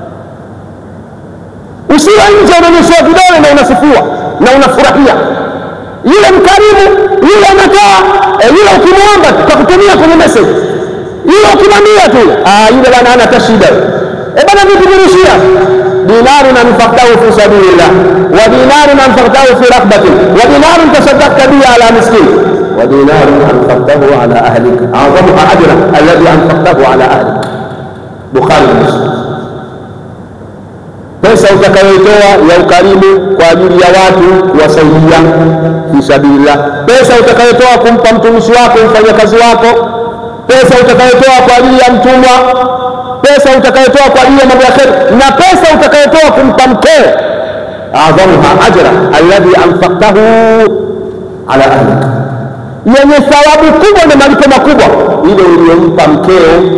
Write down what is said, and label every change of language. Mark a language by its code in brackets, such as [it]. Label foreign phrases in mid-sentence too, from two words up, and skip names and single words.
[sw] Usiwe nje unanyosha vidole na unasifiwa na unafurahia. Yule mkarimu, yule anatoa, yule ukimwomba tutakutumia kwenye message. Yule ukimwambia tu, yule bana hana tashida. Bana vipi kurushia? [ar] دينار أنفقته في سبيل الله ودينار أنفقته في رقبة ودينار تصدقت به على مسكين ودينار أنفقته على أهلك أعظمها أجرا الذي أنفقته على أهلك, a'zamuha ajran alladhi anfaqtahu ala ahlik. [sw] Bukhari na Muslim. Pesa utakayotoa ya ukarimu kwa ajili ya watu kuwasaidia [ar] في سبيل الله, [sw] pesa utakayotoa kumpa mtumishi wako, mfanyakazi wako, pesa utakayotoa kwa ajili ya mtumwa, pesa utakayotoa kwa ajili ya mambo ya kheri, na pesa utakayotoa kumpa mkeo, [ar] أعظمها أجرا الذي أنفقته على أهلك, [sw] yenye thawabu kubwa na malipo makubwa ile uliyompa mkeo.